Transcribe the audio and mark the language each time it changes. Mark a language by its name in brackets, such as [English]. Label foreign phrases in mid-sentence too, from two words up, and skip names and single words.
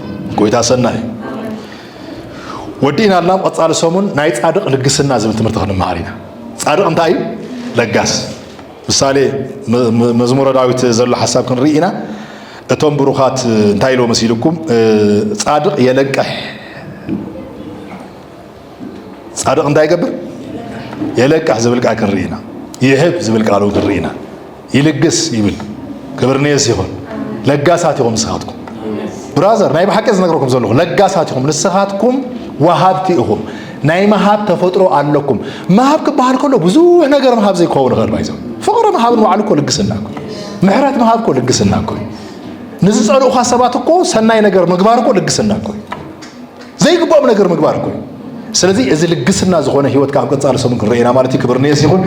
[Tigrinya] ጎይታ ሰናይ ወዲና አላም ቀጻለ ሰሙን ናይ ጻድቅ ልግስና ዝብል ትምህርት ክንማሃሪና ጻድቅ እንታይ ለጋስ ምሳሌ መዝሙረ ዳዊት ዘሎ ሐሳብ ክንሪኢና እቶም ብሩኻት እንታይ ሎ መስይልኩም ጻድቅ የለቀህ ጻድቅ እንታይ ይገብር የለቀህ ዝብል ቃል ክንሪኢና ይህብ ዝብል ቃል ክንሪኢና ይልግስ ይብል ክብርኔስ ይሆን ለጋሳት ይሆን ንስኻትኩም ብራዘር ናይ በሐቀ ዝነግረኩም ዘለኹ ለጋሳት ይሆን ንስኻትኩም ወሃብቲ ኢኹም ናይ መሃብ ተፈጥሮ ኣለኩም መሃብ ክበሃል ከሎ ብዙ ነገር መሃብ ዘይከውን ይኽእል ባይዘው ፍቅሪ መሃብ ንባዕሉ እኮ ልግስና እኮ ምሕረት መሃብ እኮ ልግስና እኮ ንዝፀልኡኻ ሰባት እኮ ሰናይ ነገር ምግባር እኮ ልግስና እኮ ዘይግባኦም ነገር ምግባር እኮ ስለዚህ እዚ ልግስና ዝኾነ ህይወት ካብ ቀጻለ ሰሙን ክንሪኢና ማለት ክብርኔስ ይሁን